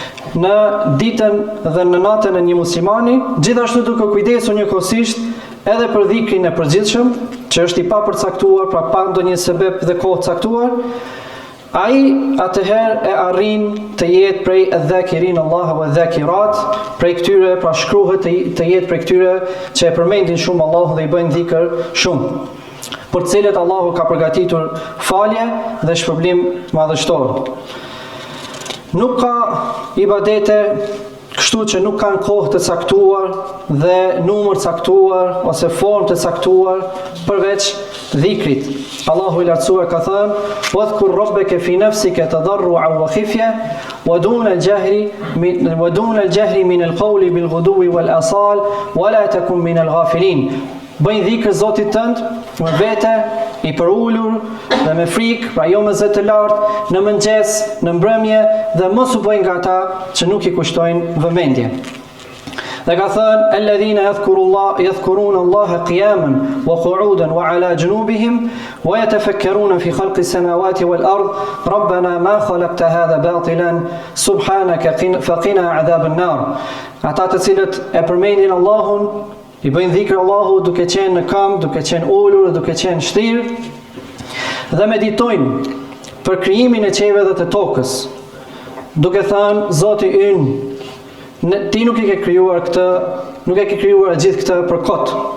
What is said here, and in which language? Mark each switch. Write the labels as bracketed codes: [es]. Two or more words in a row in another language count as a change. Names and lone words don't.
[sq] në ditën dhe në natën e një muslimani, gjithashtu duke kujdesur njëkohësisht edhe për dhikrin e përgjithshëm, që është i papërcaktuar, pra pa ndonjë sebeb dhe kohë caktuar, ai atëherë e arrin të jetë prej [ar] الذاكرين الله والذاكرات, [sq] prej këtyre, pra shkruhet të jetë prej këtyre që e përmendin shumë Allahun dhe i bëjnë dhikr shumë, për të cilët Allahu ka përgatitur falje dhe shpërblim madhështor. Nuk ka ibadete kështu që nuk kanë kohë të caktuar dhe numër caktuar ose formë të caktuar përveç dhikrit. Allahu i lartësuar ka thënë: [ar] "واذكر ربك في نفسك تضرعا وخيفة ودون الجهر من القول بالغدو والآصال ولا تكن من الغافلين." [sq] Bëj dhikr Zotit tënd me vete, i përulur dhe me frikë, pra jo me zë të lartë, në mëngjes, në mbrëmje, dhe mos u bëj nga ata që nuk i kushtojnë vëmendje. Dhe ka thënë: [ar] "الذين يذكرون الله قياما وقعودا وعلى جنوبهم ويتفكرون في خلق السماوات والأرض ربنا ما خلقت هذا باطلا سبحانك فقنا عذاب النار." [sq] Ata të cilët e përmendin Allahun, i bëjnë dhikr Allahu duke qenë në këmbë, duke qenë ulur, duke qenë shtirë, dhe meditojnë për krijimin e qiellit dhe të tokës, duke thënë: Zoti ynë, ti nuk e ke krijuar këtë, nuk e ke krijuar gjithë këtë për kot.